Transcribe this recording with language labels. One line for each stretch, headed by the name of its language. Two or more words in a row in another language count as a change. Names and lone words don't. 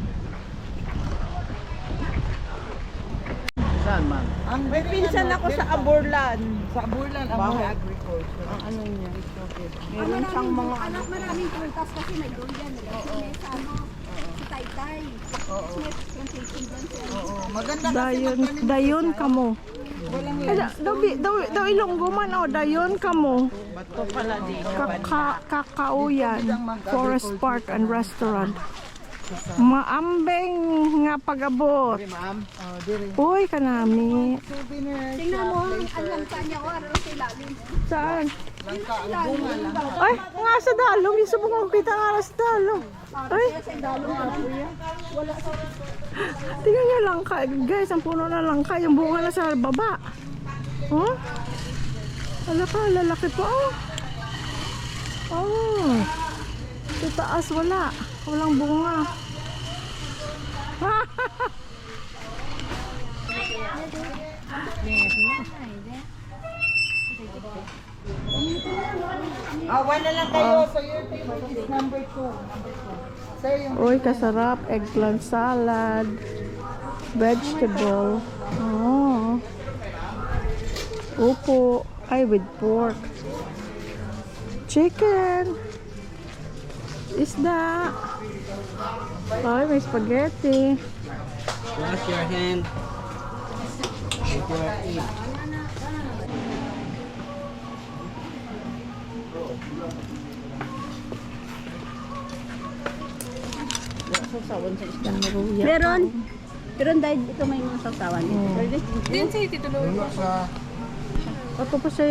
Filipino: Saan, ma'am? May pinsan ako sa Aborlan. Sa Aborlan, ang mga agriculture. Ang ano niya? Meron siyang mga ano. Maraming prutas kasi may durian. Sa ano, si Taytay. May plantation dyan siya. Maganda kasi
Hiligaynon: Dayon kamo. Ay, daw Ilonggo man oh, dayon kamo.
Filipino: bato pala dito. Kakauyan, Forest Park and Restaurant.
Hiligaynon: Maambeng nga pagabot. Uy, kanami.
Filipino: Tingnan mo ang langka niya o araw sa ilalim.
Hiligaynon: Saan? Ay, nga sa dalong. Isubok mo kita nga sa dalong. Ay, Sa dalong ano.
Filipino: tingnan niyo langka. Guys, ang puno na langka. Yung bunga na sa baba. Oh? Wala ka, lalaki pa. Oh. Sa taas, wala. Walang bunga. Wala lang kayo.
English: So your favorite is number 2.
Filipino: Sir, yung Uy, kasarap.
English: Eggplant salad. Vegetable.
Filipino: Oh. Upo.
English: Ay, with pork. Chicken.
Filipino: Isda. Ay, may spaghetti.
English: Wash your hand. Before eat.
Filipino: Meron. Meron dahil ito may mga sasawan. Ato pa siya.